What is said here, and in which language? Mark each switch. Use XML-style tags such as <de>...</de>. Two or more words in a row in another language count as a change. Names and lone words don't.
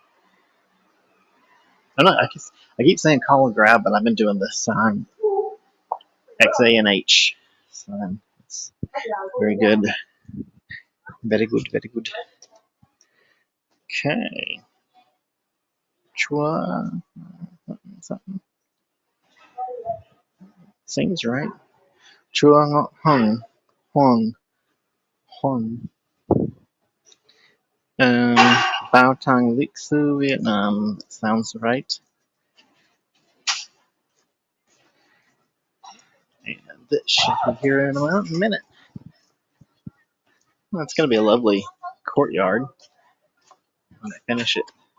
<en>I keep saying call a grab, but I've been doing this sign XANH sign. It's very good. Very good. Very good. Okay. Chua. Something. Seems right. Chua Hung. Huang. Huang. Bao Tang Lixu, Vietnam. Sounds right. And this should be here in about a minute. Well, it's going to be a lovely courtyard when I finish it.</en>